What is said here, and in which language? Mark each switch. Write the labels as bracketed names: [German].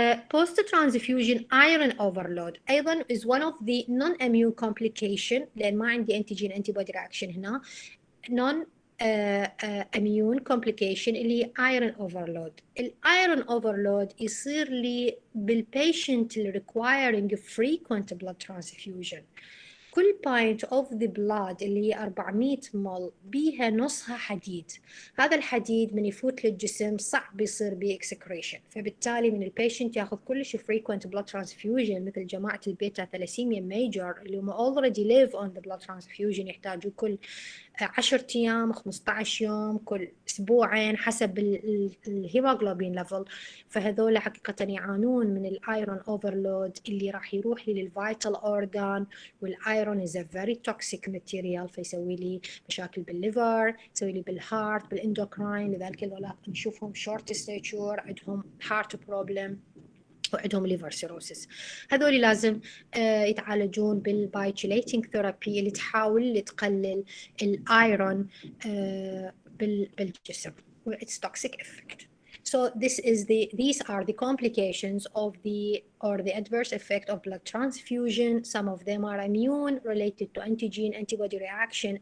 [English] Post-transfusion iron overload أيضا is one of the non-immune complication، [Arabic] لأن ما عندي [English] antigen antibody reaction هنا. non-immune complication [Arabic] اللي هي [English] iron overload. iron overload [Arabic] يصير لي [English] بالpatient اللي requiring frequent blood transfusion. [Arabic] كل [English] pint of the blood [Arabic] اللي هي 400 مل بيها نصها حديد. هذا الحديد من يفوت للجسم صعب يصير به excretion، فبالتالي من البيشنت ياخذ كلش frequent blood transfusion مثل جماعة البيتا ثلاسيميا ميجر اللي هم [English] already live on the blood transfusion، [Arabic] يحتاجوا كل 10 أيام 15 يوم كل أسبوعين حسب الهيموغلوبين ليفل. فهذول حقيقة يعانون من الايرون اوفرلود اللي راح يروح لي للفيتال اورجان، والايرون [English] is a very toxic material، [Arabic] فيسوي لي مشاكل بالليفر، يسوي لي بالهارت بالاندوكراين. لذلك هذول نشوفهم شورت ستيتشور، عندهم هارت بروبلم وعندهم ليفر سيروسيس. هذول لازم يتعالجون بالبايتشيليتنج ثيرابي اللي تحاول تقلل الايرون بالجسم و [English] its toxic effect. So these are the complications of the adverse effect of blood transfusion. Some of them are immune related to antigen antibody reaction.